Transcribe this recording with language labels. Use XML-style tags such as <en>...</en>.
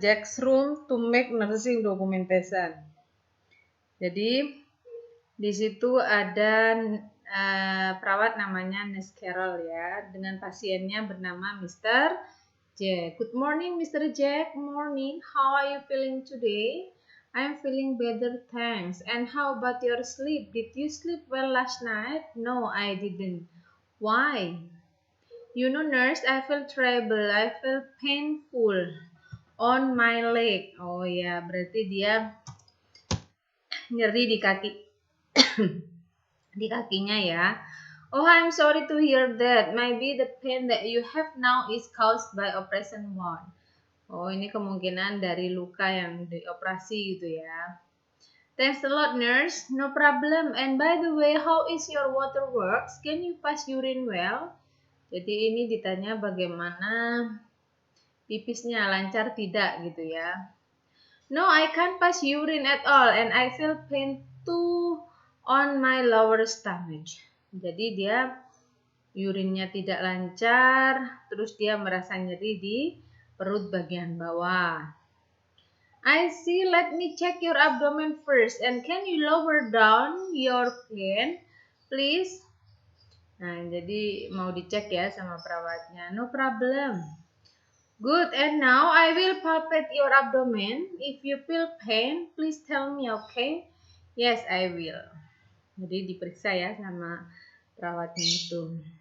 <en>Jack's room to make nursing documentation.</en> <id>Jadi di situ ada perawat namanya Nurse Carol ya, dengan pasiennya bernama Mr.</id> <en>Jack. Good morning Mr. Jack. Morning. How are you feeling today? I'm feeling better, thanks. And how about your sleep? Did you sleep well last night? No, I didn't. Why? You know, nurse, I feel terrible. I feel painful on my leg.</en> <id>Oh ya, berarti dia nyeri di kaki. Di kakinya ya.</id> <en>Oh, I'm sorry to hear that. Maybe the pain that you have now is caused by operation wound.</en> <id>Oh, ini kemungkinan dari luka yang dioperasi gitu ya.</id> <en>Thanks a lot, nurse. No problem. And by the way, how is your water works? Can you pass urine well?</en> <id>Jadi ini ditanya bagaimana pipisnya, lancar tidak gitu ya.</id> <en>No, I can't pass urine at all and I feel pain too on my lower stomach.</en> <id>Jadi dia urinnya tidak lancar, terus dia merasa nyeri di perut bagian bawah.</id> <en>I see, let me check your abdomen first and can you lower down your pen, please?</en> <id>Nah, jadi mau dicek ya sama perawatnya.</id> <en>No problem. Good, and now I will palpate your abdomen. If you feel pain, please tell me, okay? Yes, I will.</en> <id>Jadi diperiksa ya sama perawatnya itu.</id>